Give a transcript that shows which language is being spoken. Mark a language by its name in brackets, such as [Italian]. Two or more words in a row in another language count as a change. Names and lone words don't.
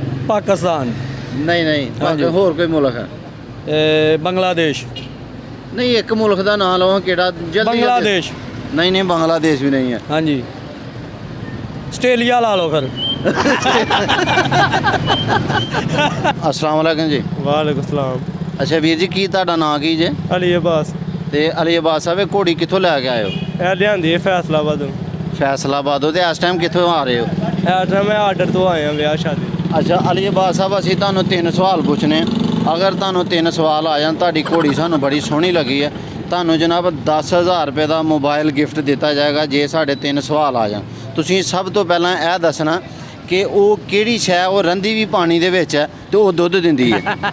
[Punjabi] पाकिस्तान। ਨਹੀਂ ਨਹੀਂ, ਹਾਂ ਜੀ। ਹੋਰ ਕੋਈ ਮੁਲਕ ਹੈ? बांग्लादेश। ਨਹੀਂ, ਇਕ ਮੁਲਕ ਕਾ ਨਾਮ ਲਓ ਕਿਹੜਾ? जल्दी। बांग्लादेश। [Hindi] नहीं नहीं, बांग्लादेश भी नहीं है। [Punjabi] ਹਾਂ ਜੀ। ਆਸਟ੍ਰੇਲੀਆ ਲਾ ਲਓ ਫਿਰ। [Arabic] السلام عليكم जी। وعليكم السلام. [Punjabi] ਅੱਛਾ ਵੀਰ ਜੀ, ਕੀ ਤੁਹਾਡਾ ਨਾਮ ਕੀ ਜੇ? अली अब्बास। ਤੇ ਅਲੀ ਅੱਬਾਸ ਸਾਹਬ, ਘੋੜੀ ਕਿੱਥੋਂ ਲੈਕੇ ਆਏ ਹੋ? ਇਹ ਲਿਆਂਦੀ ਹੈ ਫੈਸਲਾਬਾਦ। ਫ਼ੈਸਲਾਬਾਦ ਹੋ ਤੇ ਇਸ ਟਾਈਮ ਕਿੱਥੋਂ ਆ ਰਹੇ ਹੋ? ਐ ਟਾਈਮ ਮੈਂ ਆਰਡਰ ਤੋਂ ਆਏ ਆ ਵਿਆਹ ਸ਼ਾਦੀ। ਅੱਛਾ ਅਲੀ ਅਬਾਦ ਸਾਹਿਬ ਅਸੀਂ ਤੁਹਾਨੂੰ 3 ਸਵਾਲ ਪੁੱਛਣੇ ਆ। ਅਗਰ ਤੁਹਾਨੂੰ 3 ਸਵਾਲ ਆ ਜਾਣ, ਤੁਹਾਡੀ ਘੋੜੀ ਸਾਨੂੰ ਬੜੀ ਸੋਹਣੀ ਲੱਗੀ ਹੈ, ਤੁਹਾਨੂੰ ਜਨਾਬ 10,000 ਰੁਪਏ ਦਾ ਮੋਬਾਈਲ ਗਿਫਟ ਦਿੱਤਾ ਜਾਏਗਾ ਜੇ ਸਾਡੇ 3 ਸਵਾਲ ਆ ਜਾਣ। ਤੁਸੀਂ ਸਭ ਤੋਂ ਪਹਿਲਾਂ ਇਹ ਦੱਸਣਾ ਕਿ ਉਹ ਕਿਹੜੀ ਸ਼ੈ ਉਹ ਰਹਿੰਦੀ ਵੀ ਪਾਣੀ ਦੇ ਵਿੱਚ ਹੈ ਤੇ ਉਹ ਦੁੱਧ ਦਿੰਦੀ ਹੈ।